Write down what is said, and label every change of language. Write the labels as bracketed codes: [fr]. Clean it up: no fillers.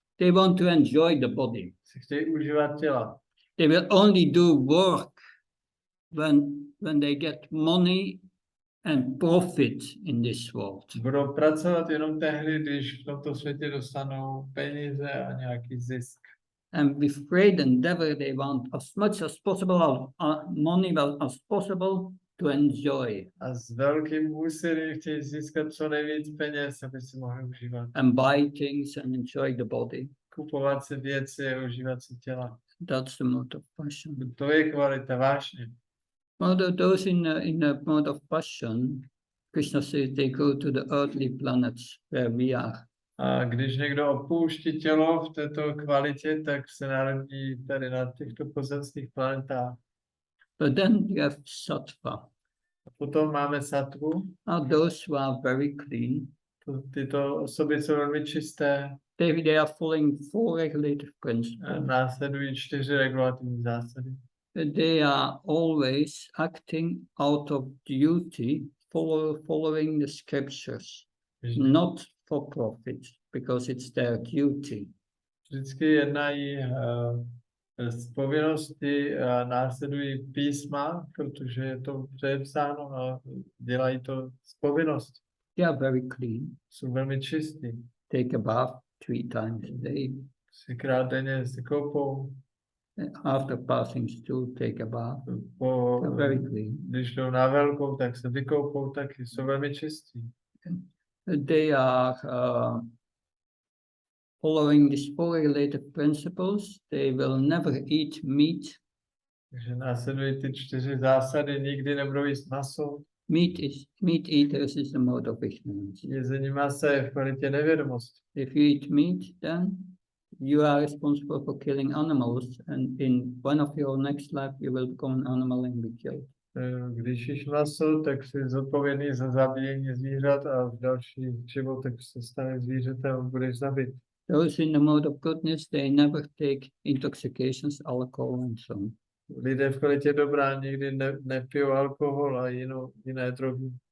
[en] they want to enjoy the body. [cs] si chtějí užívat těla. [en] They will only do work when they get money and profit in this world. [cs] Budou pracovat jenom tehdy, když v tomto světě dostanou peníze a nějaký zisk. [en] and with great endeavor they want as much as possible money as possible to enjoy [cs] A s velkým úsilím chtějí získat co nejvíc peněz, aby si mohli užívat. [en] and buy things and enjoy the body. [cs] Kupovat si věci a užívat si těla. [en] That's the mode of passion. [cs] To je kvalita vášně. [en] Those in the mode of passion, Krishna says they go to the earthly planets where we are. [cs] A když někdo opouští tělo v této kvalitě, tak se narodí tady na těchto pozemských planetách. [en] But then you have sattva. [cs] A potom máme sattvu. [en] Are those who are very clean. [cs] Tyto osoby jsou velmi čisté. [en] They are following 4 regulative [cs] A [en] principles. [cs] následují 4 regulativní zásady. [en] They are always acting out of duty, following the scriptures, not for profit, because it's their duty. [cs] Vždycky jednají z povinnosti a následují písma, protože je to předepsáno a dělají to z povinnosti. [en] They are very clean. [cs] Jsou velmi čistí. [en] Take a bath 3 times a day. [cs] 3krát denně se koupou. [en] After passing stool, take a bath. They're very clean. [cs] Když jdou na velkou, tak se vykoupou taky. Jsou velmi čistí. [en] They are following these 4 related principles. They will never eat meat. [cs] Takže následují ty 4 zásady, nikdy nebudou jíst maso. [en] Meat eaters is the mode of ignorance. [cs] Jezení masa je v kvalitě nevědomosti. [en] If you eat meat, then you are responsible for killing animals, and in one of your next life you will become an animal and be killed. [cs] Když jíš maso, tak jsi zodpovědný za zabíjení zvířat a v dalších životech se stane zvířetem a budeš zabit. [en] Those in the mode of goodness, they never take intoxications, alcohol and so on. [cs] Lidé v kvalitě dobrá nikdy nepijou alkohol a jiné drogy.